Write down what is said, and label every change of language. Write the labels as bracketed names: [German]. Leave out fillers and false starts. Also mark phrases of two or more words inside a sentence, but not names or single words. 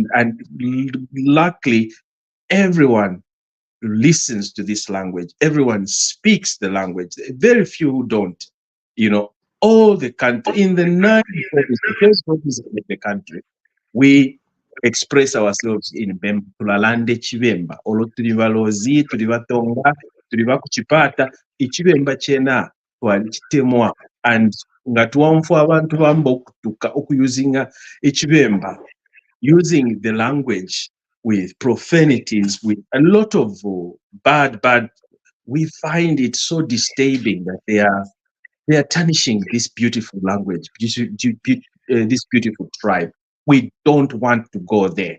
[English] And luckily, everyone listens to this language. Everyone speaks the language. Very few who don't. All the country, in the 9 provinces of the country, we express ourselves in Bemba. [Bemba] Tulalande Chibemba. Olo tuli balozi, tuli batonga, tuli bakuchipata, ichibemba chena twalichitemwa. And ngatuwamfu abantu bamba okutuka okuusinga ichibemba, [English] using the language with profanities, with a lot of bad. We find it so disturbing that they are tarnishing this beautiful language, this beautiful tribe. We don't want to go there.